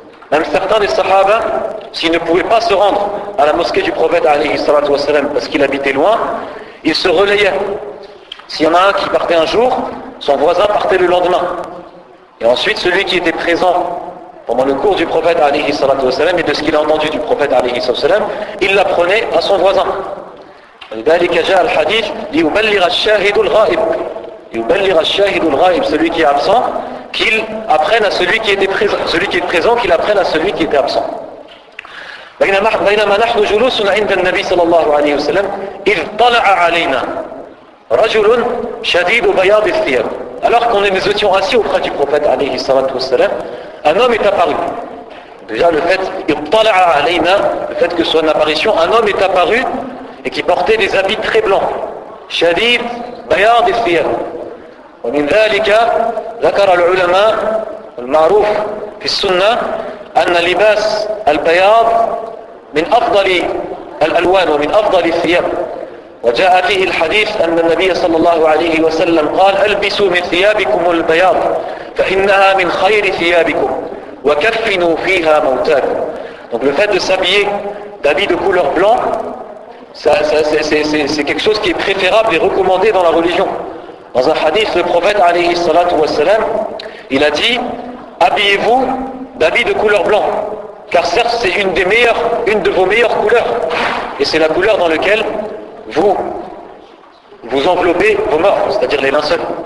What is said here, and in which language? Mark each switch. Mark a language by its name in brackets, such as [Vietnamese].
[French] Même certains des sahaba, s'ils ne pouvaient pas se rendre à la mosquée du prophète alayhi salatu wassalam parce qu'il habitait loin, ils se relayaient. S'il y en a un qui partait un jour, son voisin partait le lendemain. Et ensuite, celui qui était présent pendant le cours du prophète alayhi salatu wassalam et de ce qu'il a entendu du prophète alayhi salatu wassalam, il l'apprenait à son voisin. [Arabic] لذلك جاء الحديث ليبلغ الشاهد الغائب. ليبلغ الشاهد الغائب, [French] celui qui est absent, qu'il apprenne à celui qui était présent, celui qui est présent, qu'il apprenne à celui qui était absent. [Arabic] بينما نحن جلوس عند النبي صلى الله عليه وسلم إذ طلع علينا رجل شديد بياض الثياب. [French] Alors qu'on nous étions assis auprès du prophète alayhi salatu wassalam, un homme est apparu. Déjà le fait que ce soit une apparition, un homme est apparu et qui portait des habits très blancs. [Arabic] شديد بياض الثياب. ومن ذلك ذكر العلماء المعروف في السنة أن لباس البياض من أفضل الألوان ومن أفضل الثياب. وجاء فيه الحديث أن النبي صلى الله عليه وسلم قال ألبسوا من ثيابكم البياض فإنها من خير ثيابكم وكفنوا فيها موتاكم. [French] Donc le fait de s'habiller d'habits de couleur blanc, c'est quelque chose qui est préférable et recommandé dans la religion. Dans un hadith, le prophète alayhi salatu wassalam, il a dit habillez-vous d'habits de couleur blanc, car certes c'est une de vos meilleures couleurs, et c'est la couleur dans laquelle vous enveloppez vos morts, c'est-à-dire les linceuls.